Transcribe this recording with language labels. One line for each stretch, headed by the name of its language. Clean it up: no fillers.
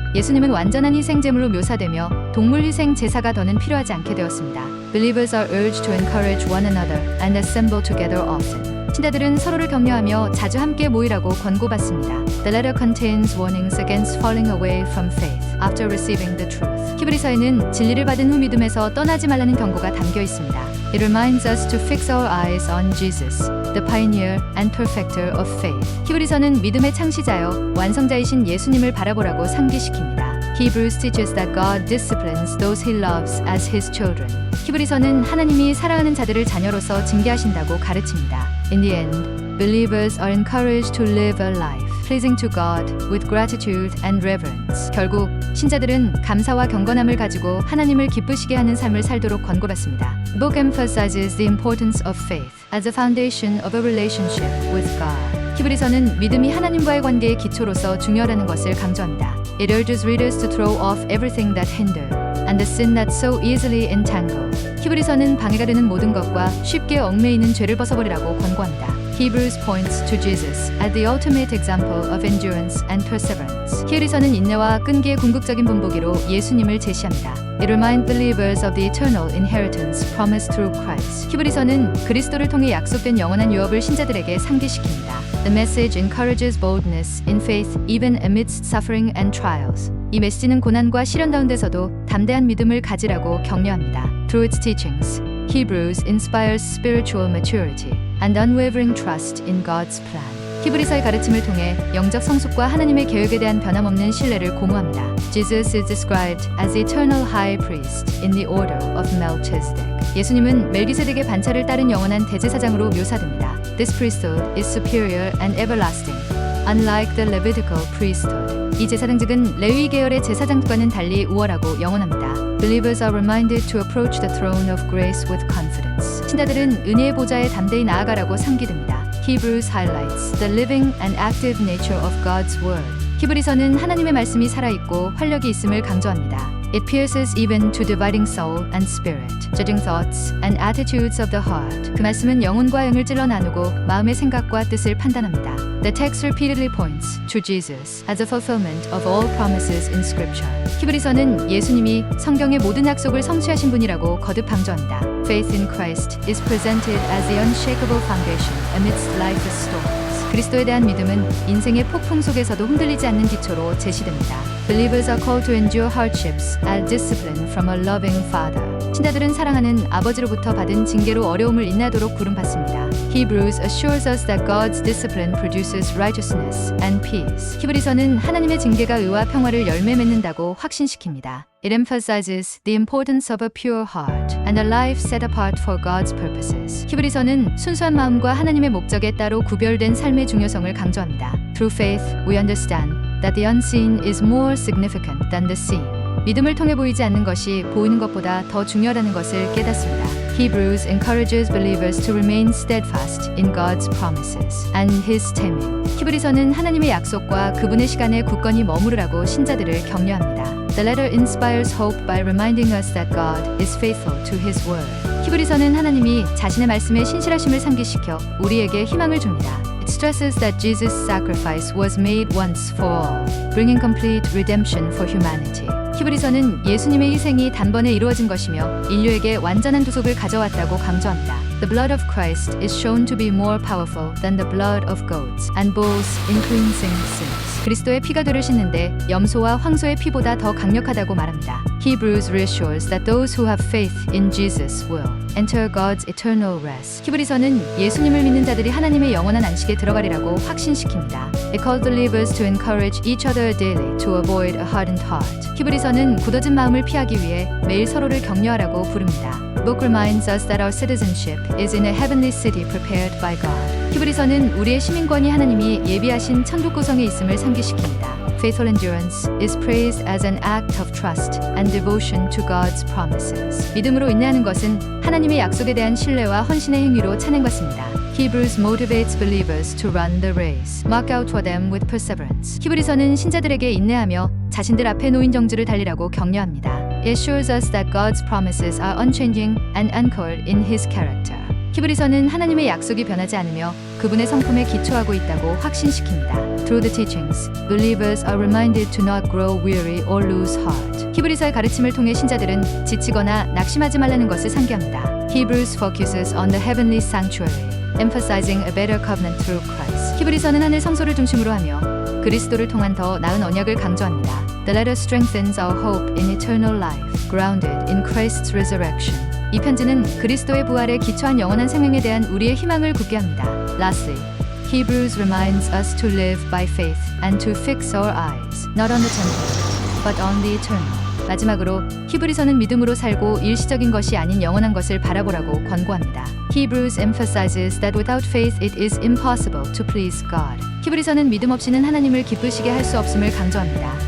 Korean: 예수님은 완전한 희생 제물로 묘사되며 동물 희생 제사가 더는 필요하지 않게 되었습니다.
English: Believers are urged to encourage one another and assemble together often.
Korean: 신자들은 서로를 격려하며 자주 함께 모이라고 권고받습니다.
English: The letter contains warnings against falling away from faith after receiving the truth.
Korean: 히브리서에는 진리를 받은 후 믿음에서 떠나지 말라는 경고가 담겨 있습니다.
English: It reminds us to fix our eyes on Jesus, the pioneer and perfecter of faith.
Korean: 히브리서는 믿음의 창시자여 완성자이신 예수님을 바라보라고 상기시킵니다.
English: Hebrews teaches that God disciplines those he loves as his children.
Korean: 히브리서는 하나님이 사랑하는 자들을 자녀로서 징계하신다고 가르칩니다.
English: In the end, believers are encouraged to live a life pleasing to God with gratitude and reverence.
Korean: 결국 신자들은 감사와 경건함을 가지고 하나님을 기쁘시게 하는 삶을 살도록 권고받습니다.
English: The book emphasizes the importance of faith as the foundation of a relationship with God.
Korean: 히브리서는 믿음이 하나님과의 관계의 기초로서 중요하다는 것을 강조합니다.
English: It urges readers to throw off everything that hinder and the sin that so easily entangle.
Korean: 히브리서는 방해가 되는 모든 것과 쉽게 얽매이는 죄를 벗어버리라고 권고합니다.
English: Hebrews points to Jesus as the ultimate example of endurance and perseverance.
Korean: 히브리서는 인내와 끈기의 궁극적인 본보기로 예수님을 제시합니다.
English: It reminds believers of the eternal inheritance promised through Christ.
Korean: 히브리서는 그리스도를 통해 약속된 영원한 유업을 신자들에게 상기시킵니다.
English: The message encourages boldness in faith even amidst suffering and trials.
Korean: 이 메시지는 고난과 시련 가운데서도 담대한 믿음을 가지라고 격려합니다.
English: Through its teachings, Hebrews inspires spiritual maturity and unwavering trust in God's plan.
Korean: 히브리서의 가르침을 통해 영적 성숙과 하나님의 계획에 대한 변함없는 신뢰를 공유합니다.
English: Jesus is described as eternal high priest in the order of Melchizedek.
Korean: 예수님은 멜기세덱의 반차를 따른 영원한 대제사장으로 묘사됩니다.
English: This priesthood is superior and everlasting, unlike the Levitical priesthood.
Korean: 이 제사장직은 레위 계열의 제사장과는 달리 우월하고 영원합니다.
English: Believers are reminded to approach the throne of grace with confidence.
Korean: 신자들은 은혜의 보좌에 담대히 나아가라고 상기됩니다.
English: Hebrews highlights the living and active nature of God's word.
Korean: 히브리서는 하나님의 말씀이 살아있고 활력이 있음을 강조합니다.
English: It pierces even to dividing soul and spirit, judging thoughts and attitudes of the heart.
Korean: 그 말씀은 영혼과 영을 찔러 나누고 마음의 생각과 뜻을 판단합니다.
English: The text repeatedly points to Jesus as a fulfillment of all promises in Scripture.
Korean: 히브리서는 예수님이 성경의 모든 약속을 성취하신 분이라고 거듭 강조합니다.
English: Faith in Christ is presented as the unshakable foundation amidst life's storms.
Korean: 그리스도에 대한 믿음은 인생의 폭풍 속에서도 흔들리지 않는 기초로 제시됩니다.
English: Believers are called to endure hardships as discipline from a loving Father.
Korean: 신자들은 사랑하는 아버지로부터 받은 징계로 어려움을 인내하도록 부름받습니다.
English: Hebrews assures us that God's discipline produces righteousness and peace.
Korean: 히브리서는 하나님의 징계가 의와 평화를 열매 맺는다고 확신시킵니다.
English: It emphasizes the importance of a pure heart and a life set apart for God's purposes.
Korean: 히브리서는 순수한 마음과 하나님의 목적에 따로 구별된 삶의 중요성을 강조합니다.
English: Through faith, we understand that the unseen is more significant than the seen.
Korean: 믿음을 통해 보이지 않는 것이 보이는 것보다 더 중요하다는 것을 깨닫습니다.
English: Hebrews encourages believers to remain steadfast in God's promises and His timing.
Korean: 히브리서는 하나님의 약속과 그분의 시간에 굳건히 머무르라고 신자들을 격려합니다.
English: The letter inspires hope by reminding us that God is faithful to His word.
Korean: 히브리서는 하나님이 자신의 말씀에 신실하심을 상기시켜 우리에게 희망을 줍니다.
English: It stresses that Jesus' sacrifice was made once for all, bringing complete redemption for humanity.
Korean: 히브리서는 예수님의 희생이 단번에 이루어진 것이며 인류에게 완전한 구속을 가져왔다고 강조합니다.
English: The blood of Christ is shown to be more powerful than the blood of goats and bulls in cleansing sins.
Korean: 그리스도의 피가 죄를 씻는데 염소와 황소의 피보다 더 강력하다고 말합니다.
English: Hebrews reassures that those who have faith in Jesus will enter God's eternal rest.
Korean: 히브리서는 예수님을 믿는 자들이 하나님의 영원한 안식에 들어가리라고 확신시킵니다.
English: It calls believers to encourage each other daily to avoid a hardened heart.
Korean: 히브리서는 굳어진 마음을 피하기 위해 매일 서로를 격려하라고 부릅니다.
English: The book reminds us that our citizenship is in a heavenly city prepared by God.
Korean: 히브리서는 우리의 시민권이 하나님이 예비하신 천국 구성에 있음을 상기시킵니다.
English: Faithful endurance is praised as an act of trust and devotion to God's promises.
Korean: 믿음으로 인내하는 것은 하나님의 약속에 대한 신뢰와 헌신의 행위로 찬양받습니다.
English: Hebrews motivates believers to run the race, mark out for them with perseverance.
Korean: 히브리서는 신자들에게 인내하며 자신들 앞에 놓인 정주를 달리라고 격려합니다.
English: It assures us that God's promises are unchanging and anchored in His character.
Korean: 히브리서는 하나님의 약속이 변하지 않으며 그분의 성품에 기초하고 있다고 확신시킵니다.
English: Through the teachings, believers are reminded to not grow weary or lose heart.
Korean: 히브리서의 가르침을 통해 신자들은 지치거나 낙심하지 말라는 것을 상기합니다.
English: Hebrews focuses on the heavenly sanctuary, emphasizing a better covenant through Christ.
Korean: 히브리서는 하늘 성소를 중심으로 하며 그리스도를 통한 더 나은 언약을 강조합니다.
English: The letter strengthens our hope in eternal life, grounded in Christ's resurrection.
Korean: 이 편지는 그리스도의 부활에 기초한 영원한 생명에 대한 우리의 희망을 굳게 합니다.
English: Lastly, Hebrews reminds us to live by faith and to fix our eyes, not on the temporal, but on the eternal.
Korean: 마지막으로 히브리서는 믿음으로 살고 일시적인 것이 아닌 영원한 것을 바라보라고 권고합니다.
English: Hebrews emphasizes that without faith it is impossible to please God.
Korean: 히브리서는 믿음 없이는 하나님을 기쁘시게 할 수 없음을 강조합니다.